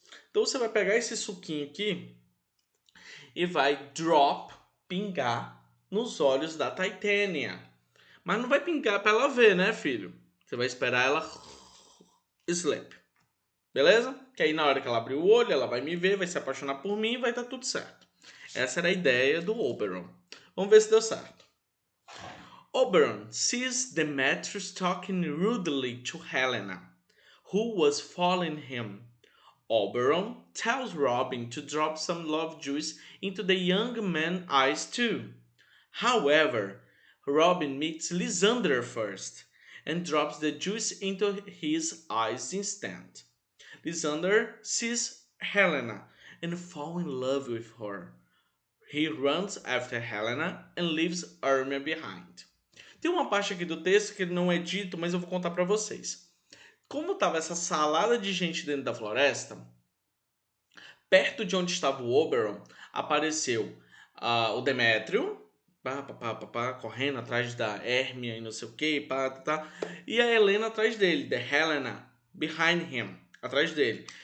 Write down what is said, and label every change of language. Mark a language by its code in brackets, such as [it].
[pt] Então você vai pegar esse suquinho aqui e vai pingar nos olhos da Titania. Mas não vai pingar pra ela ver, né, filho? Você vai esperar ela sleep. Beleza? Que aí na hora que ela abrir o olho, ela vai me ver, vai se apaixonar por mim e vai estar tudo certo. Essa era a ideia do Oberon. Vamos ver se deu certo. [en] Oberon sees Demetrius talking rudely to Helena, who was following him. Oberon tells Robin to drop some love juice into the young man's eyes too. However, Robin meets Lysander first and drops the juice into his eyes instead. Lysander sees Helena and falls in love with her. He runs after Helena and leaves Hermia behind. [pt] Tem uma parte aqui do texto que não é dito, mas eu vou contar para vocês. Como estava essa salada de gente dentro da floresta, perto de onde estava o Oberon, apareceu o Demétrio, correndo atrás da Hermia e não sei o que, e a Helena atrás dele, [en] the Helena, behind him, [pt] atrás dele.